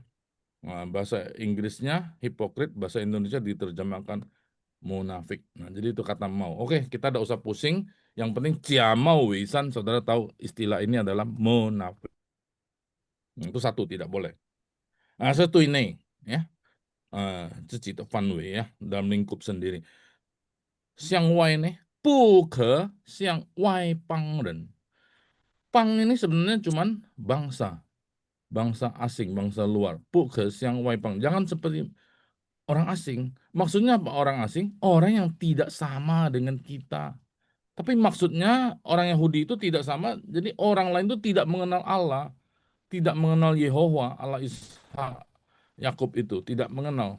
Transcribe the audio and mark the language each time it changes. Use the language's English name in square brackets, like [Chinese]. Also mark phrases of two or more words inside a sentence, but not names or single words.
[Indonesian] Nah, bahasa Inggrisnya hipokrit, bahasa Indonesia diterjemahkan munafik. Nah, jadi itu kata mau. Oke, kita tidak usah pusing. Yang penting [Chinese] 假冒伪善, [Indonesian] saudara tahu istilah ini adalah munafik. Nah, itu satu, tidak boleh. Nah, satu ini ya. [Chinese] 自己的范围 [Indonesian] ya, dalam lingkup sendiri. [Chinese] 向外呢，不可向外邦人。 [Indonesian] 邦 ini sebenarnya cuman bangsa asing, bangsa luar. [Chinese] 不可向外邦， [Indonesian] jangan seperti orang asing. Maksudnya apa orang asing? Orang yang tidak sama dengan kita. Tapi maksudnya orang Yahudi itu tidak sama, jadi orang lain itu tidak mengenal Allah, tidak mengenal Yehova, Allah Ishak, Yakub itu tidak mengenal.